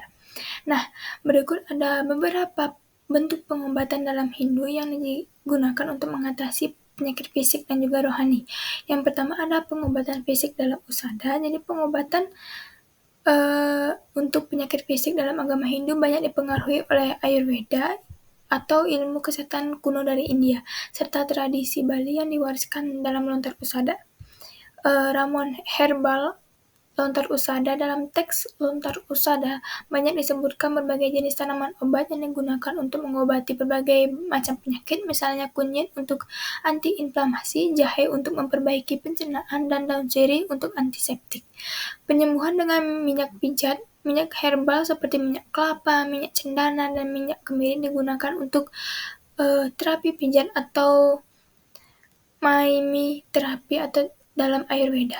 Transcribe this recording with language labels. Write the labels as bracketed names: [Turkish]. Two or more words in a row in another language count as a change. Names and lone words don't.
[Indonesian] Nah, berikut ada beberapa bentuk pengobatan dalam Hindu yang digunakan untuk mengatasi penyakit fisik dan juga rohani. Yang pertama ada pengobatan fisik dalam usada. Jadi pengobatan untuk penyakit fisik dalam agama Hindu banyak dipengaruhi oleh Ayurveda atau ilmu kesehatan kuno dari India, serta tradisi Bali yang diwariskan dalam lontar usada. Ramuan herbal lontar usada. Dalam teks lontar usada banyak disebutkan berbagai jenis tanaman obat yang digunakan untuk mengobati berbagai macam penyakit, misalnya kunyit untuk antiinflamasi, jahe untuk memperbaiki pencernaan, dan daun sirih untuk antiseptik. Penyembuhan dengan minyak pijat. Minyak herbal seperti minyak kelapa, minyak cendana, dan minyak kemiri digunakan untuk terapi pijat atau maimi terapi atau dalam Ayurveda.